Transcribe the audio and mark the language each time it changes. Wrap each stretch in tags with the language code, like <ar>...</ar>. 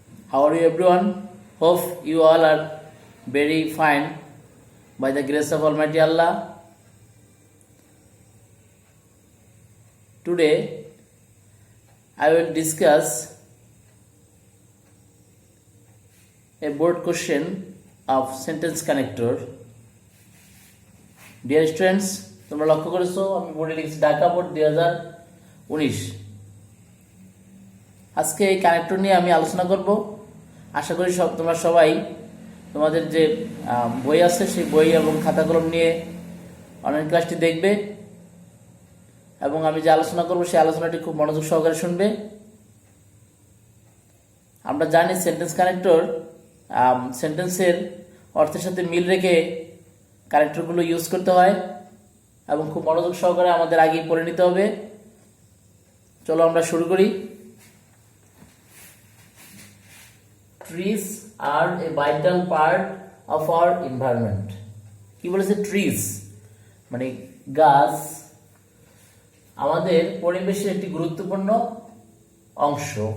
<en>How are you everyone? Hope you all are very fine by the grace of Almighty Allah. Today I will discuss a board question of sentence connector. Dear students,</en> <bn>তোমরা লক্ষ্য করেছো আমি বোর্ডে লিখেছি Dhaka board 2019। আজকে এই connector নিয়ে আমি আলোচনা করব। আশা করি তোমরা সবাই তোমাদের যে বই আছে সেই বই এবং খাতা কলম নিয়ে অনলাইন ক্লাসটি দেখবে এবং আমি যে আলোচনা করব সেই আলোচনাটি খুব মনোযোগ সহকারে শুনবে। আমরা জানি সেন্টেন্স কানেক্টর সেন্টেন্সের অর্থের সাথে মিল রেখে কানেক্টরগুলো ইউজ করতে হয় এবং খুব মনোযোগ সহকারে আমাদের আগেই পড়ে নিতে হবে। চলো আমরা শুরু করি।</bn> <en>Trees are a vital part of our environment.</en> <bn>কি বলেছে? ট্রিজ মানে গাছ আমাদের পরিবেশের একটি গুরুত্বপূর্ণ অংশ।</bn>